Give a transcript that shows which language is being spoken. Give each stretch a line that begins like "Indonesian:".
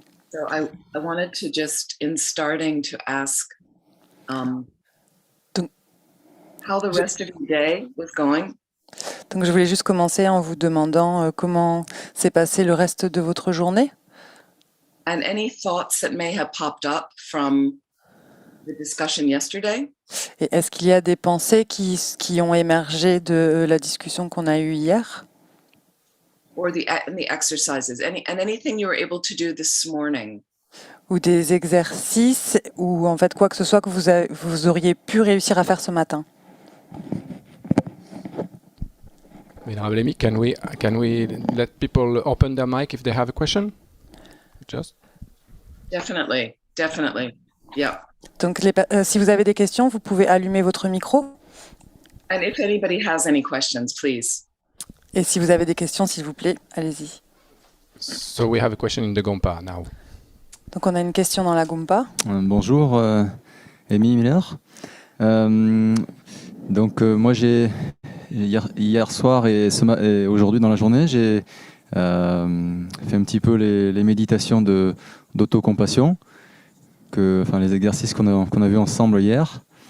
English: So I wanted to just, in starting, to ask how the rest of your day was going.
French: Donc je voulais juste commencer en vous demandant comment s'est passé le reste de votre journée.
English: And any thoughts that may have popped up from the discussion yesterday.
French: Et est-ce qu'il y a des pensées qui ont émergé de la discussion qu'on a eue hier?
English: Or the exercises, anything you were able to do this morning.
French: Ou des exercices, ou en fait quoi que ce soit que vous auriez pu réussir à faire ce matin.
English: Venerable Amy, can we let people open their mic if they have a question? Just. Definitely. Yeah.
French: Donc si vous avez des questions, vous pouvez allumer votre micro.
English: And if anybody has any questions, please.
French: Et si vous avez des questions, s'il vous plaît, allez-y.
English: So we have a question in the Gompa now.
French: Donc on a une question dans la Gompa. Bonjour, Amy Miller. Donc moi j'ai hier soir et aujourd'hui dans la journée, j'ai fait un petit peu les méditations d'autocompassion, les exercices qu'on a vus ensemble hier.